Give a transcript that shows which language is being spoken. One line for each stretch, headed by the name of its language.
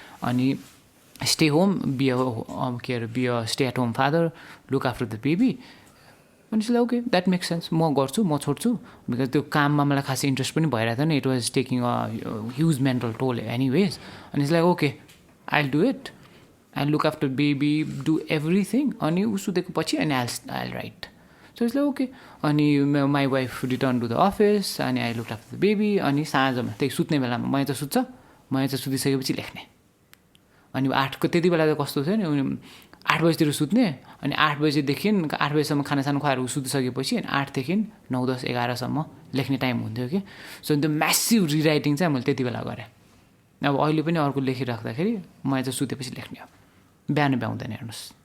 English: अनि stay home, be a stay at home father, look after the baby.
Nepali: अनि त्यसलाई
English: okay that makes sense,
Nepali: म गर्छु, म छोड्छु. बिकज त्यो काममा मलाई खासै इन्ट्रेस्ट पनि भइरहेको थिएन.
English: It was taking a huge mental toll anyways.
Nepali: अनि त्यसलाई
English: Okay I'll do it. I'll look after baby, do everything.
Nepali: अनि ऊ सुतेको पछि अनि
English: I'll write. So it's like okay. अनि my wife returned to the office. अनि I looked after the baby.
Nepali: अनि साँझमा त्यही सुत्ने बेलामा मैले त सुतिसकेपछि लेख्ने. अनि 8को त्यति बेला त कस्तो थियो नि, 8 बजीतिर सुत्ने. अनि 8 बजीदेखि 8 बजीसम्म खानासाना खुवाएर ऊ सुतिसकेपछि अनि 8देखि 9, 10, 11सम्म लेख्ने टाइम हुन्थ्यो कि. सो त्यो म्यासिभ रिराइटिङ चाहिँ मैले त्यति बेला गरेँ. अब अहिले पनि अर्को लेखिराख्दाखेरि मैले चाहिँ सुतेपछि लेख्ने हो. बिहान भ्याउँदैन हेर्नुहोस्.